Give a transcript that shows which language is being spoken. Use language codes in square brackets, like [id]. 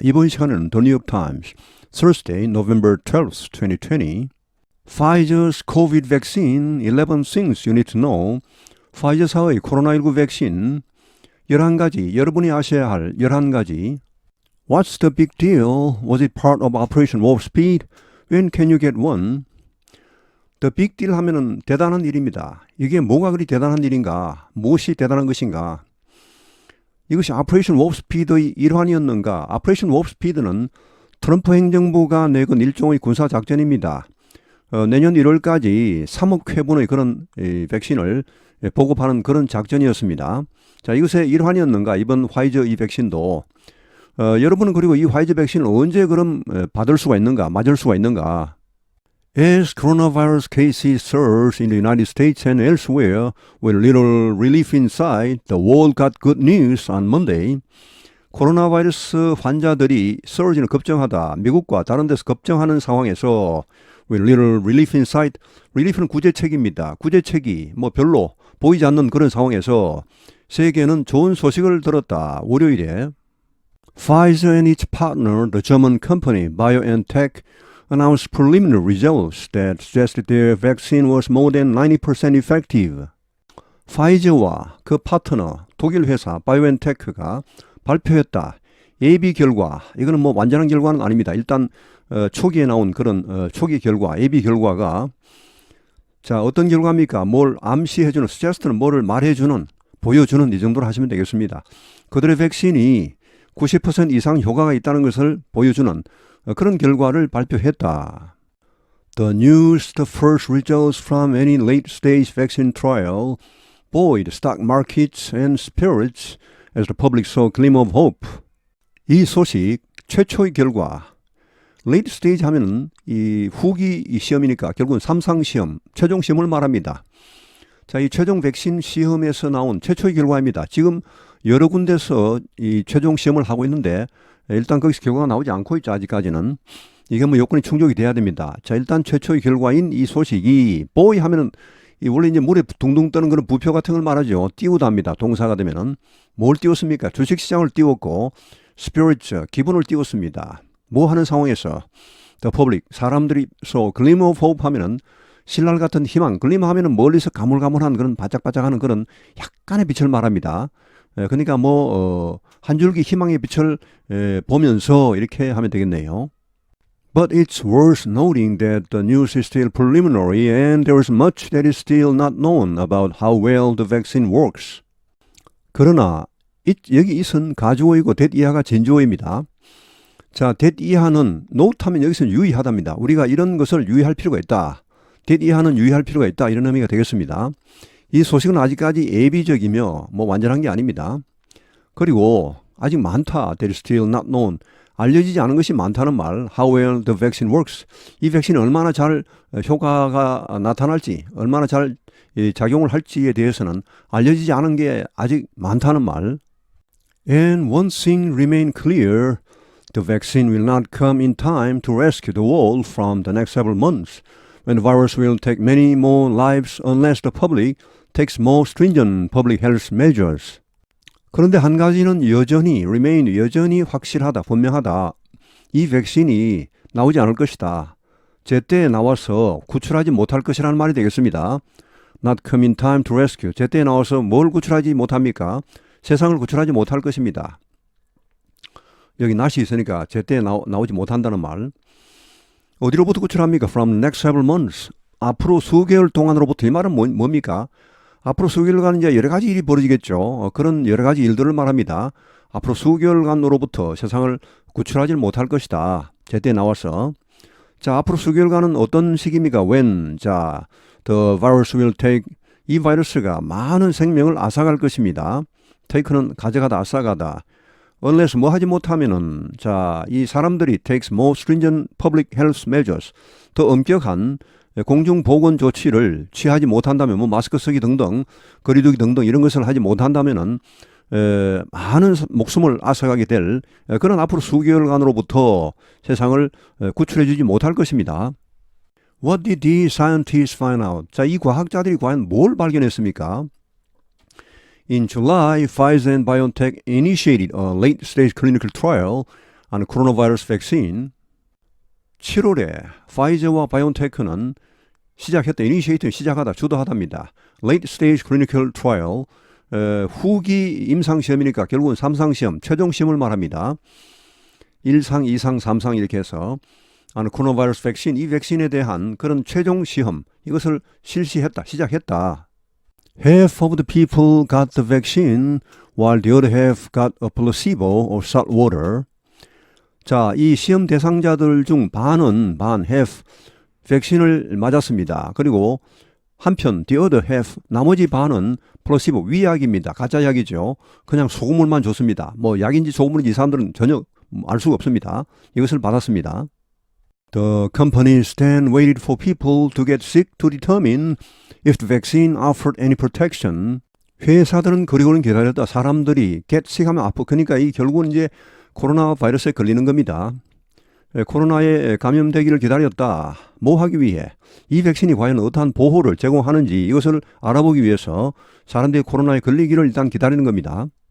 [ko] 이번 시간은 [en] The New York Times, Thursday, November 12th, 2020. Pfizer's COVID vaccine, 11 things you need to know. [ko] 파이저사의 코로나19 백신 11가지, 여러분이 아셔야 할 11가지. [en] What's the big deal? Was it part of Operation Warp Speed? When can you get one? The big deal [ko] 하면은 대단한 일입니다. 이게 뭐가 그리 대단한 일인가? 무엇이 대단한 것인가? 이것이 오퍼레이션 워프 스피드의 일환이었는가? 오퍼레이션 워프 스피드는 트럼프 행정부가 내건 일종의 군사작전입니다. 내년 1월까지 3억 회분의 그런 백신을 보급하는 그런 작전이었습니다. 자, 이것의 일환이었는가? 이번 화이저 이 백신도. 여러분은 그리고 이 화이저 백신을 언제 그럼 받을 수가 있는가? 맞을 수가 있는가? [en] As coronavirus cases surge in the United States and elsewhere, with little relief in sight, the world got good news on Monday. [ko] 코로나 바이러스 환자들이 surge는 급증하다, 미국과 다른 데서 급증하는 상황에서 [en] with little relief in sight, [ko] relief는 구제책입니다. 구제책이 별로 보이지 않는 그런 상황에서 세계는 좋은 소식을 들었다. 월요일에 [en] Pfizer and its partner, the German company BioNTech, announced preliminary results that suggested their vaccine was more than 90% effective. [ko] 파이저와 그 파트너 독일 회사 바이오엔테크가 발표했다. 예비 결과, 이거는 완전한 결과는 아닙니다. 일단 초기에 나온 그런 초기 결과, 예비 결과가 자 어떤 결과입니까? 뭘 암시해주는, suggest는 뭐를 말해주는, 보여주는 이 정도로 하시면 되겠습니다. 그들의 백신이 90% 이상 효과가 있다는 것을 보여주는 그런 결과를 발표했다. [en] The news, the first results from any late-stage vaccine trial, buoyed stock markets and spirits as the public saw a glimmer of hope. [ko] 이 소식, 최초의 결과, late-stage 하면은 이 후기 시험이니까 결국은 3상 시험, 최종 시험을 말합니다. 자, 이 최종 백신 시험에서 나온 최초의 결과입니다. 지금 여러 군데서 이 최종 시험을 하고 있는데 일단 거기서 결과가 나오지 않고 있죠. 아직까지는. 이게 요건이 충족이 돼야 됩니다. 자, 일단 최초의 결과인 이 소식이 보이 하면은 원래 이제 물에 둥둥 떠는 그런 부표 같은 걸 말하죠. 띄우다 합니다. 동사가 되면은 뭘 띄웠습니까? 주식시장을 띄웠고 spirits 기분을 띄웠습니다. 뭐 하는 상황에서 [en] the public [ko] 사람들이 [en] so glimmer of hope [ko] 하면은 신랄 같은 희망, 글리머 하면은 멀리서 가물가물한 그런 바짝바짝하는 그런 약간의 빛을 말합니다. 그러니까 한 줄기 희망의 빛을 보면서 이렇게 하면 되겠네요. [en] But it's worth noting that the news is still preliminary and there is much that is still not known about how well the vaccine works. [ko] 그러나 여기 it은 가주어이고 that 이하가 진주어입니다. 자, that 이하는 note 하면 여기서는 유의하답니다. 우리가 이런 것을 유의할 필요가 있다. that 이하는 유의할 필요가 있다. 이런 의미가 되겠습니다. 이 소식은 아직까지 예비적이며 완전한 게 아닙니다. 그리고 아직 많다. [en] There is still not known. [ko] 알려지지 않은 것이 많다는 말. [en] How well the vaccine works. [ko] 이 백신이 얼마나 잘 효과가 나타날지, 얼마나 잘 작용을 할지에 대해서는 알려지지 않은 게 아직 많다는 말. [en] And one thing remains clear. The vaccine will not come in time to rescue the world from the next several months, when the virus will take many more lives unless the public takes more stringent public health measures. [ko] 그런데 한 가지는 여전히 확실하다, 분명하다. 이 백신이 나오지 않을 것이다. 제때에 나와서 구출하지 못할 것이라는 말이 되겠습니다. [en] Not come in time to rescue. [ko] 제때에 나와서 뭘 구출하지 못합니까? 세상을 구출하지 못할 것입니다. 여기 not이 있으니까 제때에 나오지 못한다는 말. 어디로부터 구출합니까? [en] From the next several months. [ko] 앞으로 수개월 동안으로부터. 이 말은 뭡니까? 앞으로 수개월간 이제 여러 가지 일이 벌어지겠죠. 그런 여러 가지 일들을 말합니다. 앞으로 수개월간으로부터 세상을 구출하지 못할 것이다. 제때 나와서. 자, 앞으로 수개월간은 어떤 시기입니까? [en] When. 자, the virus will take. [ko] 이 바이러스가 많은 생명을 앗아갈 것입니다. take는 가져가다, 앗아가다. [en] unless [ko] 하지 못하면은 자, 이 사람들이 [en] takes more stringent public health measures. [ko] 더 엄격한 공중보건 조치를 취하지 못한다면 마스크 쓰기 등등 거리두기 등등 이런 것을 하지 못한다면은 많은 목숨을 앗아가게 될 그런 앞으로 수개월간으로부터 세상을 구출해 주지 못할 것입니다. [en] What did these scientists find out? [ko] 자, 이 과학자들이 과연 뭘 발견했습니까? [en] In July, Pfizer and BioNTech initiated a late-stage clinical trial on coronavirus vaccine. [ko] 7월에 파이저와 바이온테크는 시작하다, 주도하답니다. [en] Late-stage clinical trial, [ko] 후기 임상시험이니까 결국은 3상시험, 최종시험을 말합니다. 1상, 2상, 3상 이렇게 해서 코로나 바이러스 백신, 이 백신에 대한 그런 최종 시험, 이것을 시작했다. [en] Half of the people got the vaccine while the other half got a placebo or salt water. [ko] 자, 이 시험 대상자들 중 half, 백신을 맞았습니다. 그리고 한편, [en] the other half, [ko] 나머지 반은 플라시보, 위약입니다. 가짜 약이죠. 그냥 소금물만 줬습니다. 뭐 약인지 소금물인지 이 사람들은 전혀 알 수가 없습니다. 이것을 받았습니다. [en] The companies then waited for people to get sick to determine if the vaccine offered any protection. [ko] 회사들은 그리고는 기다렸다. 사람들이 [en] get sick [ko] 하면 아프. 그러니까 이 결국은 이제 코로나 바이러스에 걸리는 겁니다. 코로나에 감염되기를 기다렸다. 뭐 하기 위해? 이 백신이 과연 어떠한 보호를 제공하는지 이것을 알아보기 위해서 사람들이 코로나에 걸리기를 일단 기다리는 겁니다.